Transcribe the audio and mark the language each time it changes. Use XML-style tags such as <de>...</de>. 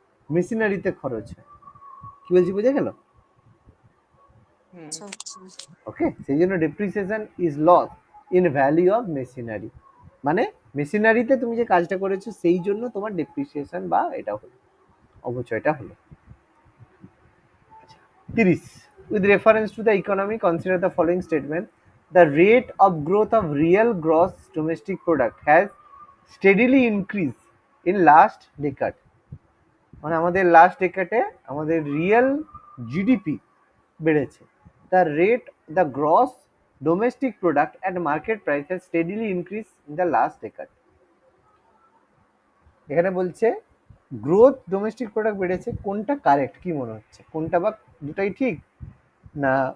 <bn>মেশিনারিতে খরচ হয়। কি বলছি বোঝা গেল? হুম। আচ্ছা আচ্ছা। ওকে, সেই জন্য</bn> <en>depreciation is loss in value of machinery,</en> <bn>মানে মেশিনারিতে তুমি যে কাজটা করেছো সেই জন্য তোমার ডেপ্রিসিয়েশন বা এটা হলো, অবচয়টা হলো।</bn> <en>30, with reference to the economy consider the following statement: the rate of growth of real gross domestic product has steadily increased in last decade,</en> <bn>মানে আমাদের লাস্ট ডেকেডে আমাদের রিয়েল জিডিপি বেড়েছে।</bn> <en>The rate, the gross domestic product at market price has steadily increase in the last decade.</en> <bn>এখানে বলছে growth domestic product বেড়েছে, কোনটা correct কি মনে হচ্ছে? কোনটা বা দুটাই ঠিক না?</bn>